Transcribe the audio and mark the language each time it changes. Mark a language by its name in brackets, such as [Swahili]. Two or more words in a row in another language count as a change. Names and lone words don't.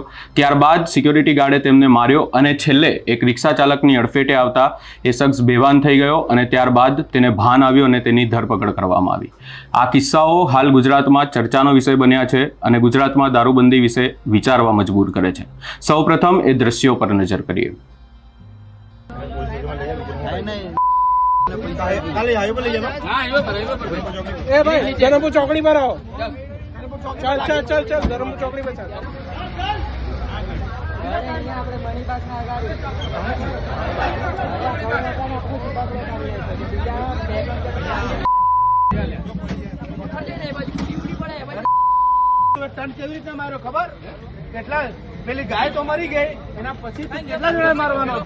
[Gujarati] ત્યારબાદ સિક્યોરિટી ગાર્ડે તેમને માર્યો અને છેલ્લે એક રિક્ષા ચાલકની અડફેટે આવતા એ શખ્સ બેભાન થઈ ગયો અને ત્યારબાદ તેને ભાન આવ્યું અને તેની ધરપકડ કરવામાં આવી। આ કિસ્સાઓ હાલ ગુજરાતમાં ચર્ચાનો વિષય બન્યા છે અને ગુજરાતમાં દારૂબંધી વિશે વિચારવા મજબૂર કરે છે। સૌપ્રથમ એ દ્રશ્યો [Hindi] पर नजर करिए। धर्मपुर चौकड़ी पर आओ, चल चल चल चल धर्मपुर चौकड़ी पर चल। [Gujarati] કેવી રીતના માર્યો ખબર? કેટલા પેલી ગાય તો મરી ગઈ, એના પછી કેટલા જણા મારવાનો હતો?